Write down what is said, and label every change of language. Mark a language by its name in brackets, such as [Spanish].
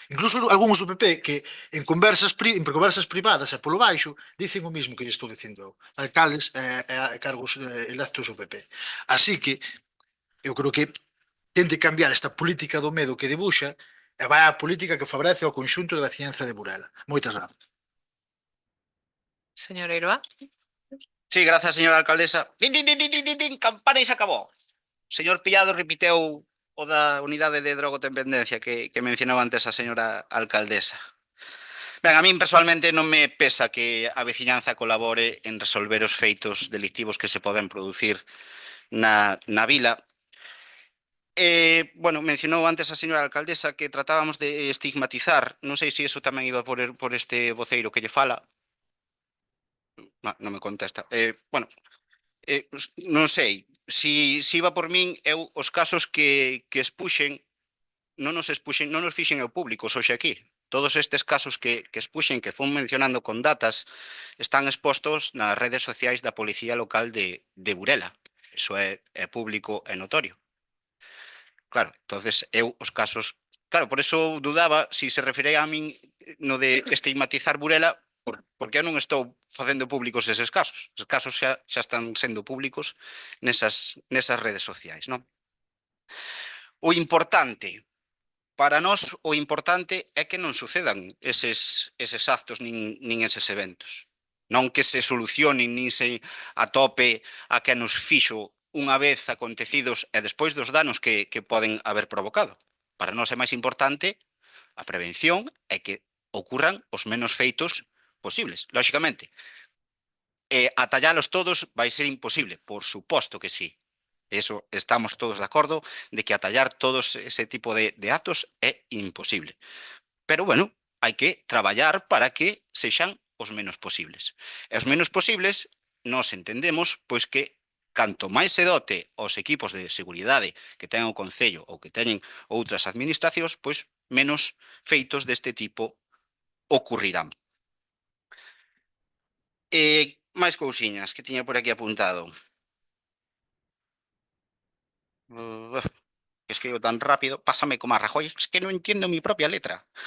[Galician] Incluso algúns do PP que en conversas privadas e polo baixo dicen o mismo que lle estou dicindo eu. Alcaldes e cargos electos do PP. Así que, eu creo que tente cambiar esta política do medo que dibuxa e vai á política que favorece ao conxunto da veciñanza de Burela. Moitas grazas. Señor Eiroa. Sí, grazas, señora alcaldesa. Din, campana e se acabou. O señor Pillado repiteu o da unidade de drogodependencia que mencionou antes a señora alcaldesa. Ben, a min personalmente non me pesa que a veciñanza colabore en resolver os feitos delictivos que se poden producir na vila. Bueno, mencionou antes a señora alcaldesa que tratábamos de estigmatizar. Non sei se iso tamén iba por este voceiro que lle fala. Non me contesta. Bueno, non sei. Si iba por min, eu os casos que expuxen non nos fixen eu públicos hoxe aquí. Todos estes casos que expuxen, que fun mencionando con datas, están expostos nas redes sociais da Policía Local de Burela. Eso é público e notorio. Claro, entonces eu os casos... Claro, por eso dudaba si se refería a min no de estigmatizar Burela, porque eu non estou facendo públicos eses casos. Os casos xa están sendo públicos nesas redes sociais, non? O importante, para nós, o importante é que non sucedan eses actos nin eses eventos. Non que se solucionen nin se atope a que nos fixo unha vez acontecidos e despois dos danos que poden haber provocado. Para nós é máis importante a prevención e que ocurran os menos feitos posibles. Lóxicamente, atallalos todos vai ser imposible, por suposto que sí. Eso estamos todos de acordo de que atallar todos ese tipo de actos é imposible. Pero, bueno, hai que traballar para que sexan os menos posibles. E os menos posibles nos entendemos pois que canto máis se dote aos equipos de seguridade que ten o Concello ou que teñen outras administracións, pois menos feitos deste tipo ocurrirán. Máis cousiñas que tiña por aquí apuntado. [Spanish] Escribo tan rápido, pásame como a Rajoy, es que no entiendo mi propia letra.